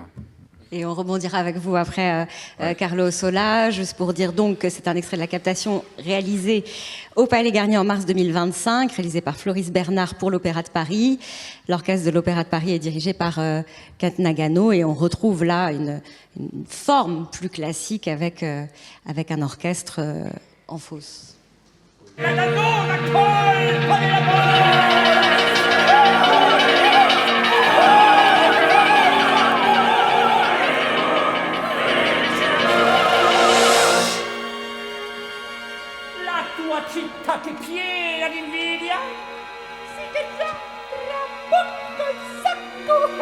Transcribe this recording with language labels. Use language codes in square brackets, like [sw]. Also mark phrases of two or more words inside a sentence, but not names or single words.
[fr] Et on rebondira avec vous après, Carlo Ossola, juste pour dire donc que c'est un extrait de la captation réalisée au Palais Garnier en mars 2025, réalisé par Floris Bernard pour l'Opéra de Paris. L'orchestre de l'Opéra de Paris est dirigé par Kat Nagano et on retrouve là une forme plus classique avec un orchestre en fosse. [it] Città che piena di invidia sì che già rabocca il sacco.